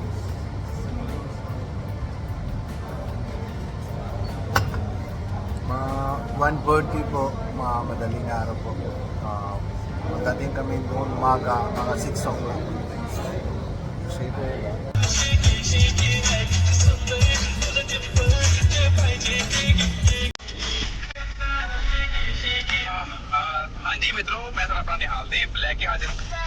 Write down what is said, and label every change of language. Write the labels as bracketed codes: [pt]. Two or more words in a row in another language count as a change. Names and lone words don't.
[tl] Mga 1:40 po, mga madaling araw po. Magdating kami doon umaga, mga 6 o'clock. [hi] हाँ जी मित्रों, मैं तो अपना निहाल देव लेके हाजिर हूँ।